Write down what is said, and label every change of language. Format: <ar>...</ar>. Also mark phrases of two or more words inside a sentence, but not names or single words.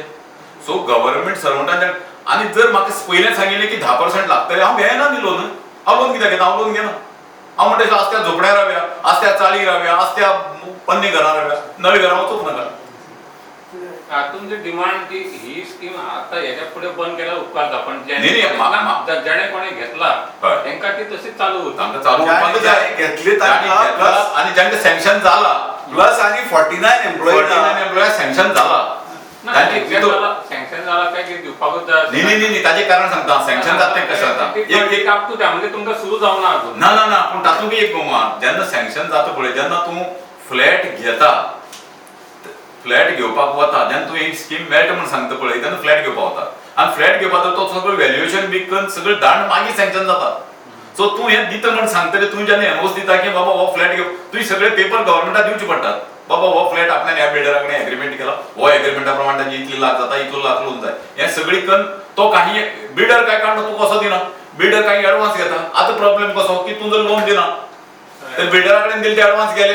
<kok>सो गव्हर्नमेंट सर्वंटांचे आनी जर म्हाका पयलें सांगिल्लें की 10% लागतले हांव घेयना न्ही लोन. हांव लोन कित्याक घेता, हांव लोन घेना. हांव म्हणटा आस्त्या झोपड्या रावया, आस्त्या चाळी रावया, आस्त्या पन्नी घरां रावया, नवी घरां वचूंक नाका.</kok> <mr>तुमची डिमांड ही स्कीम आता याच्या पुढे बंद केल्यावर उपकारता पण नाही, ज्याने कोणी घेतला</mr> <kok>हय.</kok> <mr>त्यांना ती तशीच चालू होती.</mr> <kok>तांकां चालू</kok> <mr>ज्यांनी</mr> <kok>करपाक जाय.</kok> <mr>घेतली ज्यांनी</mr> <kok>तांकां</kok> <mr>घेतला आणि ज्यांचे सँक्शन झाला प्लस आणि 49 एम्प्लॉई</mr> <kok>एम्प्लॉय सँक्शन झाला तांचे सँक्शन झाला काय की दिवपाकूच जाय</kok> <mr>नाही नाही नाही</mr> <kok>ताचे कारण सांगता सँक्शन जाता कशें जाता एक अप टू त्या म्हणजे तुमकां सुरू जावना अजून. ना ना ना पूण तातूंत एक गमात जेन्ना सँक्शन जाता पळय जेन्ना तूं फ्लॅट घेता फ्लॅट घेवपाक वता जेन्ना तूं एक स्कीम मेळटा म्हण सांगता पळय तेन्ना फ्लॅट घेवपाक वता आनी फ्लॅट घेवपाक तो सगळो व्हॅल्युएशन बी करून सगळें दांड मागीर सँक्शन जाता सो तूं हें दिता म्हण सांगतले तूं जेन्ना एनओस दिता की बाबा हो फ्लॅट घेव तुवें सगळे पेपर गव्हर्मेंटाक दिवचे पडटात बाबा हो फ्लॅट आपल्यान ह्या बिल्डरा कडेन एग्रीमेंट केला हो एग्रीमेंटा प्रमाणे ताची इतली लाख जाता इतलो लाख लोन जाय हें सगळी करून तो काही बिल्डर काय काडटा तूं कसो दिना बिल्डर काही एडवान्स घेता आतां प्रॉब्लेम कसो की तूं जर लोन दिना तर बिल्डरा कडेन दिले ते एडवान्स गेले</kok>